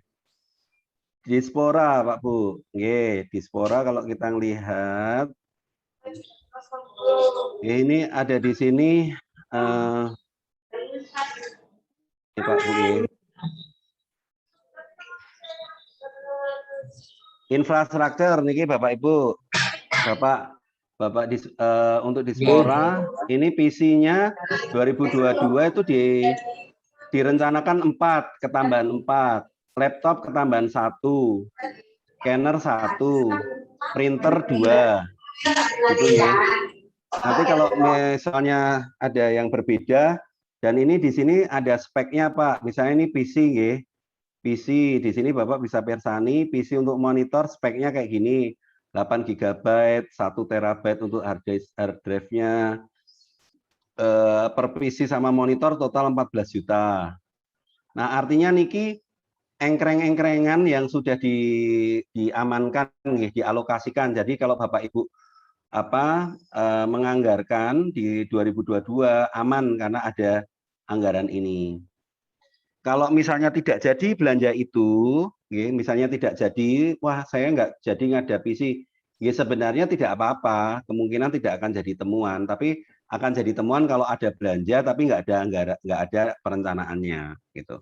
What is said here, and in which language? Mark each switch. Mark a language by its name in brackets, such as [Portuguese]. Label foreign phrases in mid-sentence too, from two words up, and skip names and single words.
[Indonesian] Dispora Pak Bu, nggih, dispora kalau kita lihat ini ada di sini Pak Bu nggih. Infrastruktur niki Bapak Ibu. Bapak untuk dispora ini PC-nya 2022 itu direncanakan 4, ketambahan 4, laptop ketambahan 1, scanner 1, printer 2. Gitu ya. Nanti kalau misalnya ada yang berbeda dan ini di sini ada speknya Pak. Misalnya ini PC nggih. PC di sini Bapak bisa persani PC untuk monitor speknya kayak gini. 8 GB, 1 TB untuk [English] hard drive- [Indonesian] nya. Per PC sama monitor total 14 juta. Nah, artinya niki engkreng-engkrengan yang sudah diamankan, dialokasikan. Jadi kalau Bapak Ibu menganggarkan di 2022 aman karena ada anggaran ini. Kalau misalnya tidak jadi belanja itu, misalnya tidak jadi, wah saya nggak jadi ngadapi sih, sebenarnya tidak apa-apa, kemungkinan tidak akan jadi temuan, tapi akan jadi temuan kalau ada belanja tapi nggak ada perencanaannya, gitu.